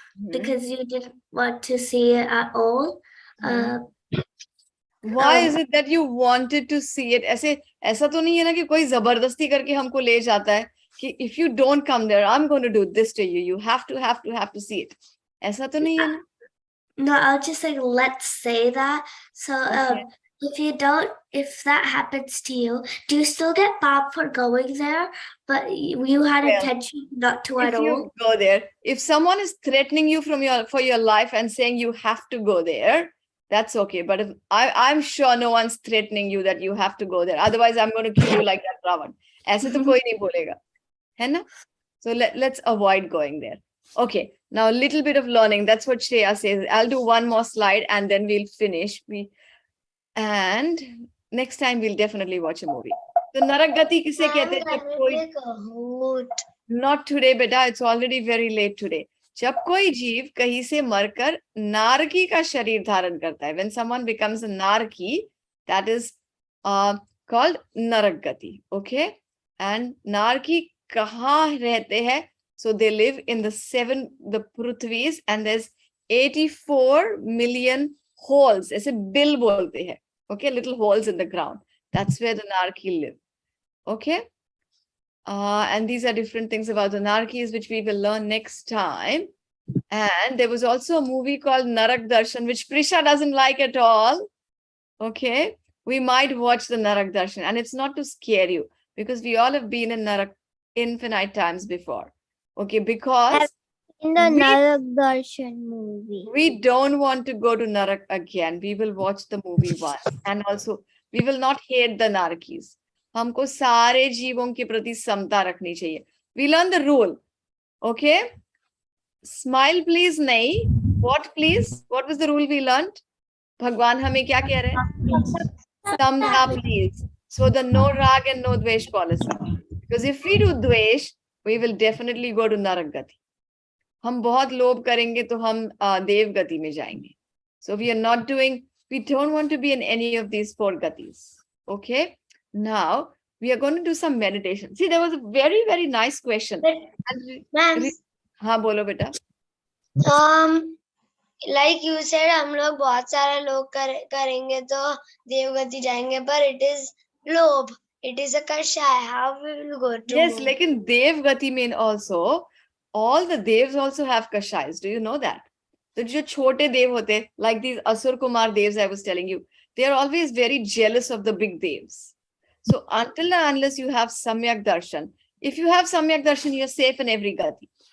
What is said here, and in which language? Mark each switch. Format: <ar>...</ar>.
<en>Because you didn't want to see it at all. Why is it that you wanted to see it?</en> <hi>ऐसा तो नहीं है ना कि कोई जबरदस्ती करके हमको ले जाता है कि</hi> <en>if you don't come there, I'm going to do this to you. You have to see it.</en> <hi>ऐसा तो नहीं है ना?</hi> <en>No, I'll just say, let's say that. So if you don't, if that happens to you, do you still get pop for going there? But you had Well, intention not to at if all. you go there, if someone is threatening you for your life and saying you have to go there, that's okay. But if I'm sure no one's threatening you that you have to go there. Otherwise, I'm going to kill you like that Ravan.</en> <hi>ऐसे तो कोई नहीं बोलेगा, है ना?</hi> <en>So let's avoid going there. Okay, now a little bit of learning. That's what Shreya says. I'll do one more slide and then we'll finish. And next time we'll definitely watch a movie. So Narak Gati</en> <hi>किसे कहते हैं? जब कोई</hi> <en>Not today, beta. It's already very late today.</en> <hi>जब कोई जीव कहीं से मरकर नारकी का शरीर धारण करता है,</hi> <en>when someone becomes a narki, that is called Narak Gati. Okay, and</en> <hi>narki कहाँ रहते हैं?</hi> <en>So they live in the Prithvis, and there's 84 million holes.</en> <hi>ऐसे bill बोलते हैं.</hi> <en>Okay, little holes in the ground. That's where the narki live. Okay. And these are different things about the narkis, which we will learn next time. And there was also a movie called Narak Darshan, which Prisha doesn't like at all. Okay. We might watch the Narak Darshan, and it's not to scare you, because we all have been in Narak infinite times before. Okay, because in the Narak Darshan movie, we don't want to go to Narak again. We will watch the movie once, and also we will not hate the Narkis.</en> <hi>हमको सारे जीवों के प्रति समता रखनी चाहिए.</hi> <en>We learn the rule. Okay? Smile please नहीं. What please? What was the rule we learned?</en> <hi>भगवान हमें क्या कह रहे हैं?</hi> <en>Samta please. So the no rag and no dvesh policy. Because if we do dvesh, we will definitely go to Narak Gati.</en> <hi>हम बहुत लोभ करेंगे तो हम देव गति में जाएंगे.</hi> <en>So we are not doing, we don't want to be in any of these 4 gatis. Okay? Now, we are going to do some meditation. See, there was a very, very nice question. Ma'am,</en> <hi>हाँ बोलो बेटा.</hi> <en>like you said,</en> <hi>हम लोग बहुत सारे लोग करेंगे तो देवगति जाएंगे,</hi> <en>but it is लोभ. It is a kashaya. How we will go to? Yes,</en> <hi>लेकिन देव गति में</hi> <en>also, all the devs also have kashayas. Do you know that? So</en> <hi>जो छोटे देव होते,</hi> <en>like these Asur Kumar devs I was telling you, they are always very jealous of the big devs. So until and unless you have Samyak Darshan, if you have Samyak Darshan, you're safe in every gati.</en>